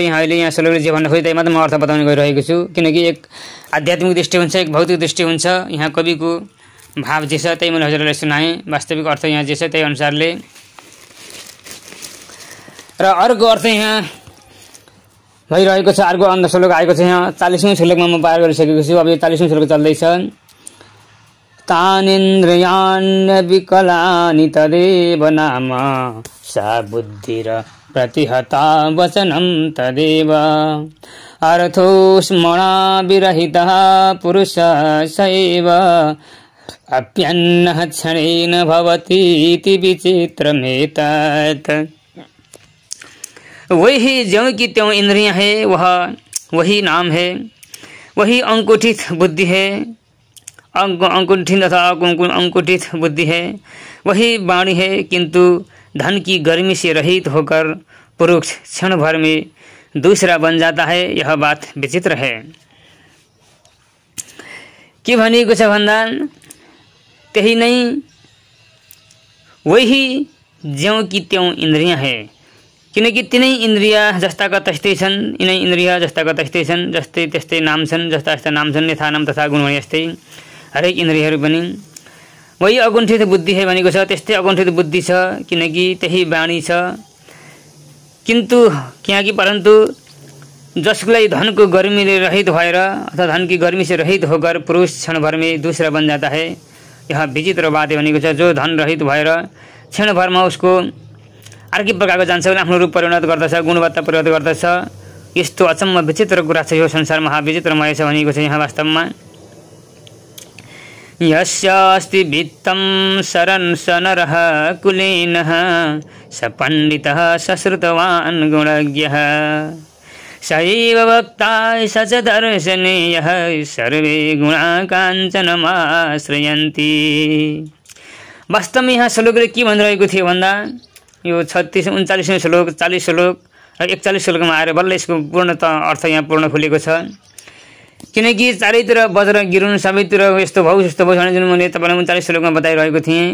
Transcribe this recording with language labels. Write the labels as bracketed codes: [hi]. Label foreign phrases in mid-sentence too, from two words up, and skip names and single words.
[ne] यहाँ अहिले यहाँ श्लोकले जे भन्न खोज्दै मात्र म अर्थ बताउने गरिरहेको छु। किनकि एक आध्यात्मिक दृष्टि हुन्छ, एक भौतिक दृष्टि हुन्छ। यहाँ कविको भाव जे छ त्यही मैले हजुरलाई सुनाएँ। वास्तविक अर्थ यहाँ जे छ त्यही अनुसारले। र अर्को अर्थ यहाँ भइरहेको छ। अर्को अन्त श्लोक आएको छ यहाँ 40औं श्लोकमा म पार गरिसकेको छु। अब यो 40औं श्लोक चल्दैछ। [sa] तानेन्द्रियाण्य विकलानि तदेव नाम सा बुद्धिर प्रतिहता वचनं तदेव अर्थोस्मरणा विरहितः पुरुषः सैव अप्यन्नः क्षणेन भवतीति विचित्रमेतत्। [hi] वही ज्यों की त्यों इंद्रियां है, वही नाम है, वही अंकुठित बुद्धि है, अंकुठित तथा अंकुठित बुद्धि है, वही वाणी है। किंतु धन की गर्मी से रहित होकर पुरुष क्षण भर में दूसरा बन जाता है। यह बात विचित्र है। [ne] के भनेको छ भन्दा त्यही नै [hi] वही ज्यों की त्यों इन्द्रियां है। [ne] किनकि तिनै इन्द्रिया जस्ताका तस्तै छन्, यिनै इन्द्रिया जस्ताका तस्तै छन्, जस्तै त्यस्तै नाम छन्, जस्ता जस्ता नाम छन्, यथा नाम तथा गुण यस्तै हरेक इन्द्रियहरू पनि। [hi] वही अकुण्ठित बुद्धि है [ne] भनेको छ, त्यस्तै अकुण्ठित बुद्धि छ। किनकि त्यही वाणी छ। किन्तु किनकि परन्तु जसलाई धनको गर्मीले रहित भएर अथवा [hi] धन की गर्मी से रहित होकर पुरुष क्षण भर में दूसरा बन जाता है। यह विचित्र बात है [ne] भनेको छ। जो धन रहित भएर क्षण भरमा उसको अर्कै प्रकारको जान्छ, आफ्नो रूप परिणत गर्दछ, गुणवत्ता परिवर्तन गर्दछ। यस्तो अचम्म विचित्र कुरा छ। यो संसार महाविचित्रमय छ भनेको छ यहाँ वास्तवमा। [sa] यस्यास्ति वित्तं शरन् स नरः कुलीनः स पण्डितः सश्रुतवान् गुणज्ञः सैव वक्ता स च दर्शनीयः सर्वे गुणा काञ्चनमाश्रयन्ति। [ne] वास्तवमा यहाँ श्लोकले के भनिरहेको थियो भन्दा यो 36, 39 श्लोक, 40 श्लोक र 41 श्लोकमा आएर बल्ल यसको पूर्णत अर्थ यहाँ पूर्ण खुलेको छ। किनकि चारैतिर वज्र गिरुन्, सबैतिर यस्तो भाउ यस्तो भाउ भने जुन मैले तपाईँलाई 39 श्लोकमा बताइरहेको थिएँ।